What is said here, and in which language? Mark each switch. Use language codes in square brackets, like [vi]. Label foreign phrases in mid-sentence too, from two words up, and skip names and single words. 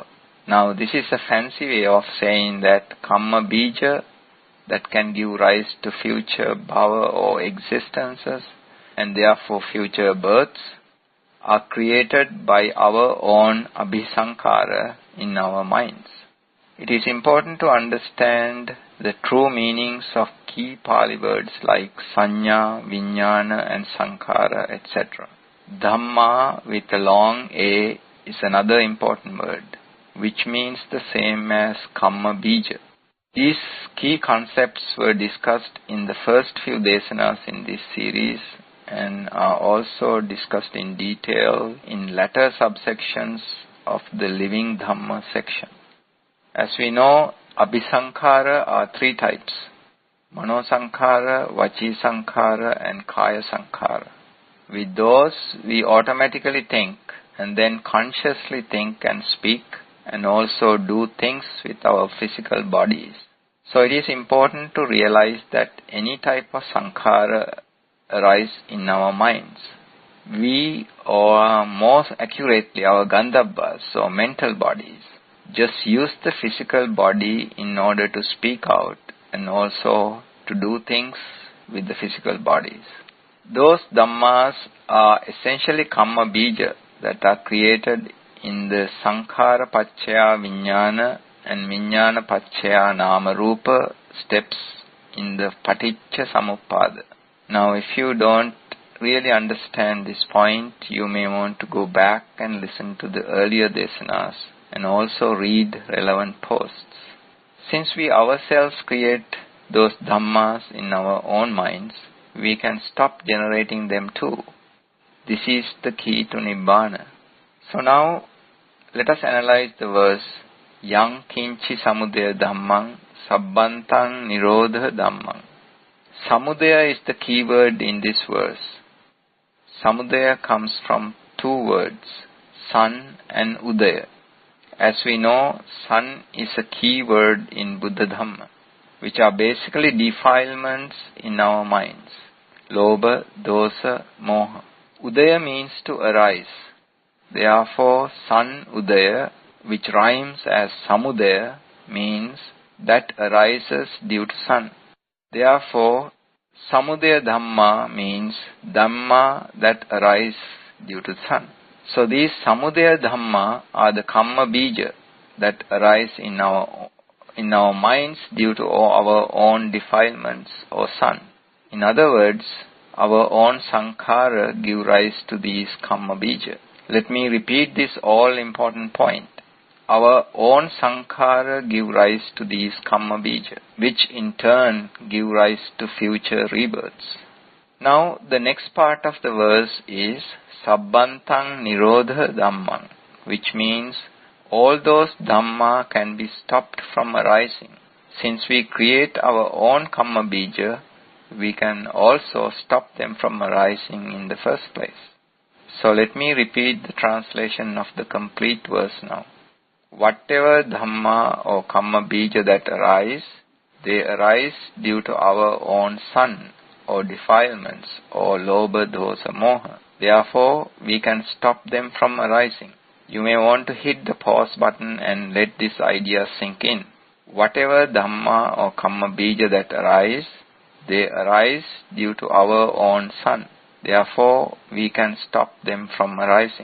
[en] Now, this is a fancy way of saying that [pi] kamma bija [en] that can give rise to future bhava or existences and therefore future births are created by our own abhisankara in our minds. It is important to understand the true meanings of key Pali words like [pi] sanya, vijnana [en] and sankhara, etc. Dhamma with a long A is another important word, which means the same as [pi] kamma bija. [en] These key concepts were discussed in the first few desanas in this series and are also discussed in detail in latter subsections of the Living Dhamma section. As we know, abhisankhara are three types: [pi] mano sankhara, vachi sankhara and kaya sankhara. [en] With those, we automatically think and then consciously think and speak and also do things with our physical bodies. So it is important to realize that any type of sankhara arise in our minds. We, or more accurately our gandhabhas or mental bodies, just use the physical body in order to speak out and also to do things with the physical bodies. Those dhammas are essentially [pi] kamma bija [en] that are created in the [pi] sankhara paccaya vijnana [en] and [pi] vijnana paccaya nama rupa [en] steps in the [pi] paticca samuppada. [en] Now, if you don't really understand this point, you may want to go back and listen to the earlier desanas and also read relevant posts. Since we ourselves create those dhammas in our own minds, we can stop generating them too. This is the key to Nibbana. So now, let us analyze the verse, [pi] Yang kinchi samudaya dhammang sabbantang nirodha dhammang. [en] Samudaya is the key word in this verse. Samudaya comes from two words, sun and udaya. As we know, sun is a key word in Buddha Dhamma, which are basically defilements in our minds. [pi] Lobha, dosa, moha. [en] Udaya means to arise. Therefore, [pi] sun udaya, [en] which rhymes as samudaya, means that arises due to sun. Therefore, [pi] samudaya dhamma [en] means dhamma that arise due to sun. So these [pi] samudaya dhamma [en] are the [pi] kamma bija [en] that arise in our minds due to our own defilements or sun. In other words, our own sankhara give rise to these [pi] kamma bija. [en] Let me repeat this all-important point. Our own sankhara give rise to these [pi] kamma bija, [en] which in turn give rise to future rebirths. Now, the next part of the verse is [pi] sabbantang nirodha dhammang, [en] which means all those dhamma can be stopped from arising. Since we create our own [pi] kamma bija, [en] we can also stop them from arising in the first place. So let me repeat the translation of the complete verse now. Whatever dhamma or [pi] kamma bija [en] that arise, they arise due to our own sun or defilements or [pi] lobha, dosa, moha. [en] Therefore, we can stop them from arising. You may want to hit the pause button and let this idea sink in. Whatever dhamma or [pi] kamma bija [en] that arise, they arise due to our own sun. Therefore, we can stop them from arising.